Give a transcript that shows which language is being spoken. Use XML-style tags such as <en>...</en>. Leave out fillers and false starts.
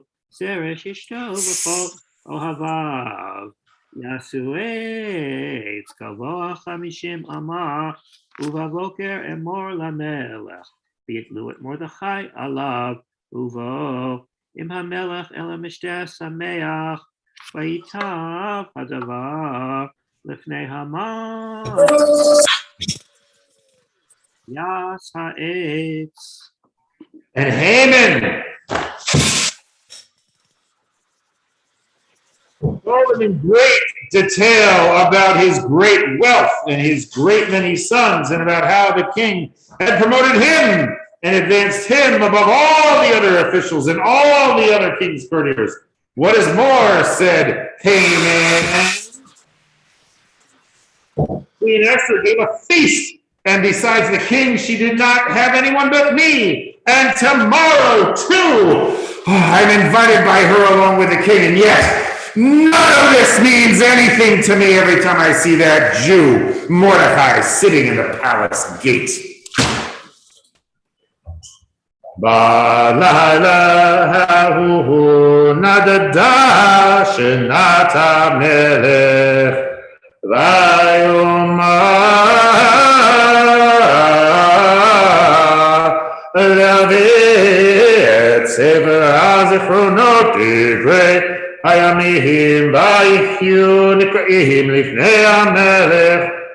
<he>זרש אשתו וכל אוהביו, יעשו עץ גבוה 50 אמה, ובבוקר אמור למלך, ויתלו את מרדכי עליו, ובוא עם המלך אל המשתה שמח, ויטב הדבר לפני המן, יעש העץ.</he> <en>And Haman told him in great detail about his great wealth and his great many sons, and about how the king had promoted him and advanced him above all the other officials and all the other king's courtiers. What is more, said Haman, Queen Esther gave a feast, and besides the king, she did not have anyone but me. And tomorrow, too, I'm invited by her along with the king, and yet none of this means anything to me every time I see that Jew, Mordecai, sitting in the palace gate.</en> <he>בלילה ההוא נדדה שנת המלך ויאמר להביא את ספר הזיכרונות דברי הימים ויחיו נקראים לפני המלך</he>